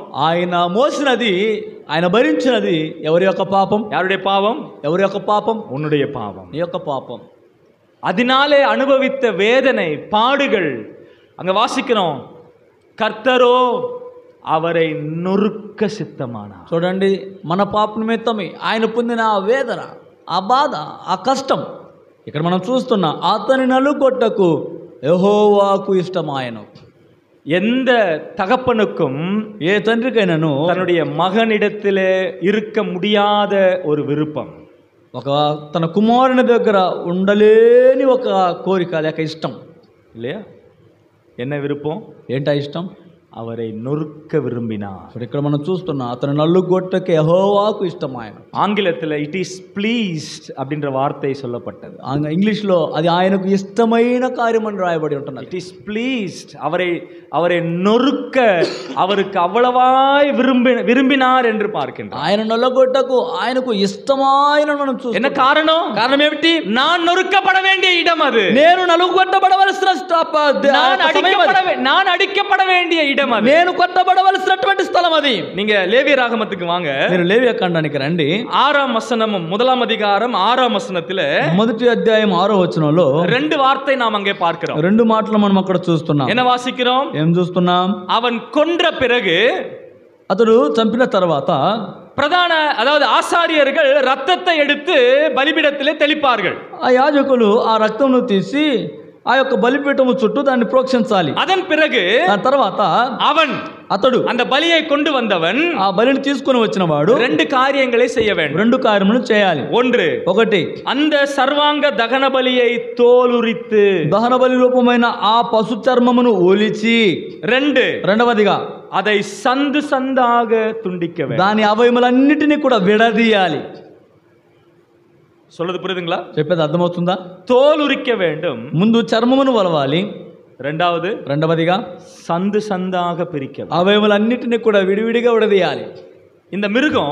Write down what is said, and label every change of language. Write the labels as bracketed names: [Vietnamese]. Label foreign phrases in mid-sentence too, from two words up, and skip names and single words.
[Telugu] ఆయన మోసినది, ఆయన భరించినది ఎవరి యొక్క పాపం? [Tamil] யாருடைய பாவம்? [Telugu] ఎవరి యొక్క పాపం? [Tamil] உன்னுடைய பாவம். [Telugu] నీ యొక్క పాపం. [Tamil] அதனாலே அனுபவித்த வேதனை, பாடுகள். அங்க வாசிக்கிறோம், கர்த்தரோ அவரை நொறுக்க சித்தமானார். [Telugu] చూడండి, మన పాప నిమిత్తమే ఆయన పొందిన ఆ వేదన, ఆ బాధ, ఆ కష్టం ఇక్కడ మనం చూస్తున్నాం. అతని నలుగొట్టకు యెహోవాకు ఇష్టమాయను. [Tamil] எந்த தகப்பனுக்கும் [Telugu] ఏ తండ్రికైనాను [Tamil] தன்னுடைய மகனிடத்திலே இருக்க முடியாத ஒரு விருப்பம், [Telugu] ఒక తన కుమారుని దగ్గర ఉండలేని ఒక కోరిక లేక ఇష్టం, [Tamil] இல்லையா? என்ன விருப்பம்? [Telugu] ఏంటా ఇష్టం? [Tamil] அவரை நொறுக்க விரும்பினார். [Telugu] ఇప్పుడు ఇక్కడ మనం చూస్తున్నాం, అతని నలుగొట్టకు యెహోవాకు ఇష్టమాయన. [Tamil] ஆங்கிலத்தில் [English] it is pleased [Tamil] அப்படின்ற வார்த்தை சொல்லப்பட்டது. [Telugu] ఇంగ్లీష్లో అది ఆయనకు ఇష్టమైన కార్యం అని రాయబడి ఉంటున్నది. [English] it is pleased, [Tamil] அவரை நொறுக்க அவருக்கு அவ்வளவாய் விரும்பினார் என்று பார்க்கின்றார். [Telugu] ఆయన నలుగొట్టకు ఆయనకు ఇష్టమైన మనం చూస్తాం. [Tamil] என்ன காரணம்? [Telugu] కారణం ఏమిటి? [Tamil] நான் நொறுக்கப்பட வேண்டிய இடம் அது. [Telugu] నేను నలుగొట్టబడవలసిన [Tamil] நான் அடிக்கப்பட வேண்டிய இடம் அது. [Telugu] నేను కొట్టబడవలసినటువంటి స్థలం అది. [Tamil] நீங்க லேவியராகமத்துக்கு வாங்க. [Telugu] మీరు లేవియ కాండానికి రండి. [Tamil] 6ஆம் வசனமும் 1ஆம் அதிகாரம் 6ஆம் வசனத்திலே [Telugu] మొదటి అధ్యాయం 6వ వచనంలో [Tamil] ரெண்டு வார்த்தை நாம் அங்கே பார்க்கிறோம். [Telugu] రెండు మాటలు మనం అక్కడ చూస్తున్నాం. [Tamil] என்ன வாசிக்கிறோம்? [Telugu] ఏం చూస్తున్నాం? [Tamil] அவன் கொன்ற பிறகு, [Telugu] అతడు చంపిన తర్వాత [Tamil] பிரதான அதாவது ஆசாரியர்கள் ரத்தத்தை எடுத்து பலிபீடத்திலே தெளிப்பார்கள். [Telugu] ఆ యాజకులు ఆ రక్తంను తీసి ఆ యొక్క బలిపీఠము చుట్టూ దాన్ని ప్రోక్షించాలి. [Tamil] அதன் பிறகு [Telugu] దాని తర్వాత అతడు [Tamil] அந்த பலியை கொண்டு வந்தவன் [Telugu] ఆ బలిని తీసుకొని వచ్చిన వాడు [Tamil] ரெண்டு காரியங்களை செய்ய வேண்டும். [Telugu] రెండు కార్యములు చేయాలి. ఒకటి, [Tamil] அந்த சர்வாங்க தகன பலியை தோலுரித்து [Telugu] దహన బలి రూపమైన ఆ పశు చర్మమును ఒలిచి, రెండవదిగా [Tamil] அதை சந்து சந்தாக துண்டிக்க வேண்டும். [Telugu] దాని అవయములన్నిటినీ కూడా విడదీయాలి. [Tamil] சொல்றது புரியுதுங்களா? [Telugu] చెప్పేది అర్థమవుతుందా? [Tamil] தோல் உரிக்க வேண்டும். [Telugu] ముందు చర్మమును వలవాలి. రెండవదిగా [Tamil] சந்து சந்தாக பிரிக்க. [Telugu] అవయములన్నిటినీ కూడా విడివిడిగా విడదీయాలి. [Tamil] இந்த மிருகம்,